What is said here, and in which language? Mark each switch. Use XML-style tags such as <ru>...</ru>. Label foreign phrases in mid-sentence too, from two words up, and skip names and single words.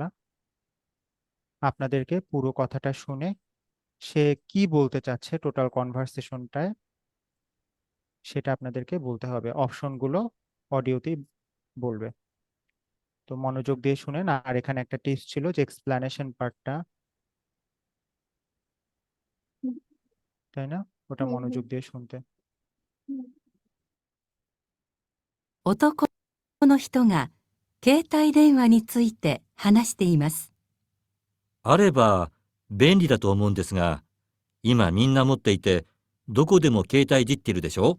<bn>আপনাদেরকে পুরো কথাটা শুনে সে কি বলতে চাচ্ছে</bn> <en>total conversationটায়</en> <bn>সেটা আপনাদেরকে বলতে হবে। অপশনগুলো অডিওতেই বলবে। তো মনোযোগ দিয়ে শুনেন। আর এখানে একটা টিপস ছিল যে</bn> <en>explanation partটা,</en> <bn>তাই না? ওটা মনোযোগ দিয়ে শুনতে।</bn> <ja>男の人が携帯電話について話しています。あれば便利だと思うんですが、今みんな持っていて、どこでも携帯いじってるでしょ？</ja>